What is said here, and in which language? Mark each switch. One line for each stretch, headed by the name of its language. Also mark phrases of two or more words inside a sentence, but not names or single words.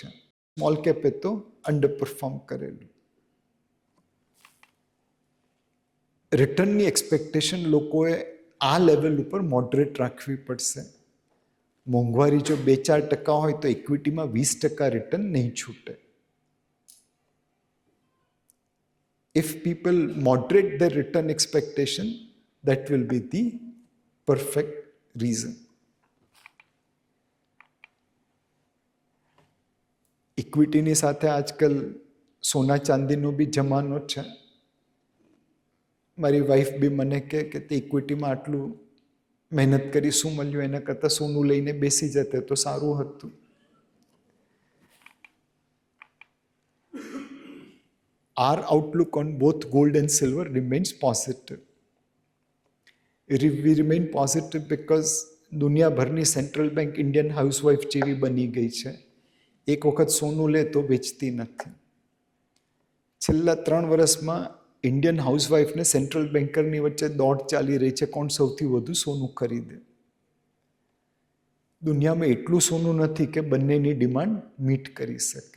Gujarati: સ્મોલ કેપે તો
English: under perform
Gujarati: કરેલું. રિટર્નની એક્સપેક્ટેશન લોકોએ આ લેવલ ઉપર મોડરેટ રાખવી પડશે. મોંઘવારી જો 2-4% હોય તો ઇક્વિટીમાં 20% રિટર્ન નહીં છૂટે.
English: If people moderate their return expectation, that will be the perfect reason.
Gujarati: ઇક્વિટીની સાથે આજકાલ સોના ચાંદીનો બી જમાનો છે. મારી વાઈફ બી મને કહે કે તે ઇક્વિટીમાં આટલું મહેનત કરી શું મળ્યું, એના કરતાં સોનું લઈને બેસી જતે તો સારું હતું.
English: Our outlook on both gold and silver remains positive. We remain positive because
Gujarati: દુનિયાભરની
English: central bank Indian housewife
Gujarati: જેવી બની ગઈ છે. એક વખત સોનું લે તો વેચતી નથી. છેલ્લા 3 વર્ષમાં
English: Indian housewife central banker
Gujarati: વચ્ચે દોડ ચાલી રહી છે, કોણ સૌથી વધુ સોનું ખરીદે. દુનિયામાં એટલું સોનું નથી કે બંનેની
English: demand meet
Gujarati: કરી શકે.